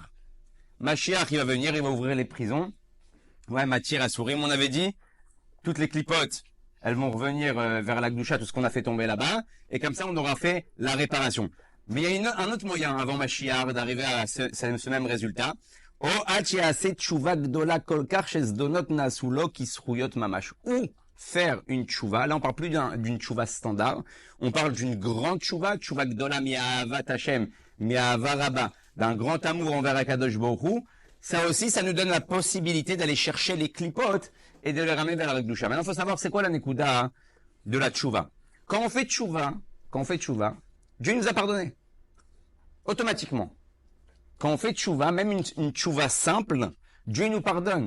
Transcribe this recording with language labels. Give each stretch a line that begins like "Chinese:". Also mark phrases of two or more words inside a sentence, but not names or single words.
French: Mashiach, il va venir, il va ouvrir les prisons. Ouais, Matir à sourire, on avait dit, toutes les clipotes, elles vont revenir vers la Gdusha, tout ce qu'on a fait tomber là-bas, et comme ça, on aura fait la réparation. Mais il y a un autre moyen avant Mashiach d'arriver à ce même résultat. Ou faire une tchouva. Là, on parle plus d'une tchouva standard. On parle d'une grande
Hebrew: תשובה גדולה מאהבת השם, מאהבה רבה,
French: d'un grand amour envers Akadosh Baruch Hu. Ça aussi, ça nous donne la possibilité d'aller chercher les clipotes et de les ramener vers la Gdusha. Maintenant, il faut savoir c'est quoi la nekuda de la tchouva. Quand on fait tchouva, Dieu nous a pardonné. Automatiquement. Quand on fait tchouva, même une tchouva simple, Dieu nous pardonne.